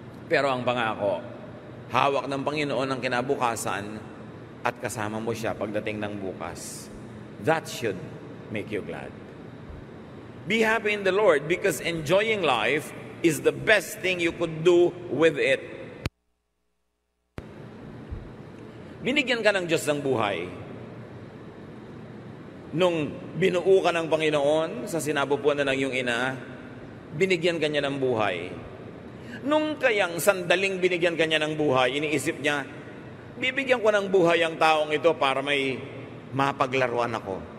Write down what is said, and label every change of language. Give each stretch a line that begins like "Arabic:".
Filipino: Pero ang pangako, hawak ng Panginoon ang kinabukasan at kasama mo siya pagdating ng bukas.
English: That should make you glad. Be happy in the Lord because enjoying life is the best thing you could do with it.
Filipino: Binigyan ka ng Diyos ng buhay. Nung binuo ka ng Panginoon sa sinabupuan na ng iyong ina, binigyan ka niya ng buhay. Nung kayang sandaling binigyan ka niya ng buhay, iniisip niya, bibigyan ko ng buhay ang taong ito para may mapaglaruan ako.